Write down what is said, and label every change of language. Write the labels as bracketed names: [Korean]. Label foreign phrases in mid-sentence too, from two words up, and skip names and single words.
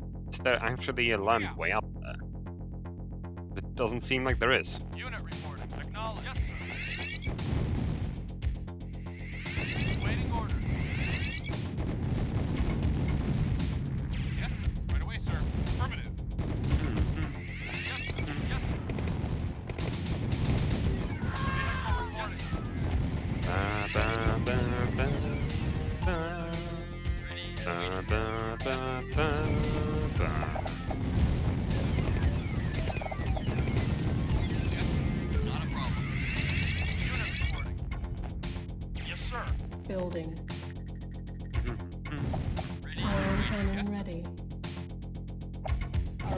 [English] there actually a land way up there? It doesn't seem like there is. Unit reporting. Acknowledge. Yes, sir. Waiting order. Yes, sir. Right away, sir. Affirmative. Yes, sir. Yes, sir. Ba, ba, ba, ba, ba. Ready. Ba, ba, ba, ba, ba. Yes, sir. Not a problem. Unit reporting. Yes, sir. Building. Ready. Ion Yes, cannon ready. Our